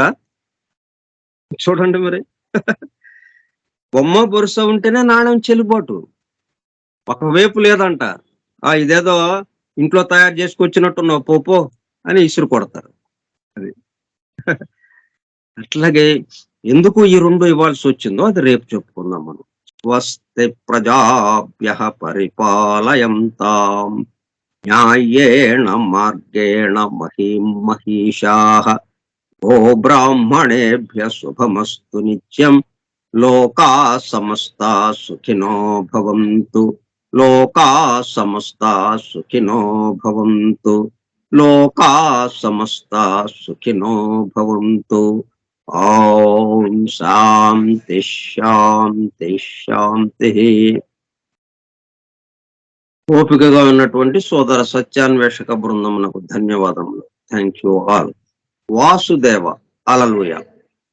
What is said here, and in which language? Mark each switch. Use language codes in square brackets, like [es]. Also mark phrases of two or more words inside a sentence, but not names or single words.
[te] చూడండి మరి. బొమ్మ బొరుస ఉంటేనే నాణ్యం చెల్లుబాటు. ఒకవైపు లేదంట, ఇదేదో ఇంట్లో తయారు చేసుకొచ్చినట్టున్నావు పోపో అని ఇసురు కొడతారు. అది అట్లాగే ఎందుకు ఈ 2 ఇవ్వాల్సి వచ్చిందో అది రేపు చెప్పుకుందాం మనం. [sa] స్వస్తి ప్రజాభ్యః పరిపాలయంతాం న్యాయేణ మార్గేణ మహీం మహీషాః గో బ్రాహ్మణేభ్యః శుభమస్తు నిత్యం లోకాః సమస్తాః సుఖినో భవంతు లోకాః సమస్తాః సుఖినో భవంతు లోకాః సమస్తాః సుఖినో భవంతు. ఓం శాంతి శాంతి శాంతి. [te] ఓపికగా ఉన్నటువంటి సోదర సత్యాన్వేషక బృందమునకు ధన్యవాదములు. [en] thank you all. వాసుదేవ. హల్లెలూయా.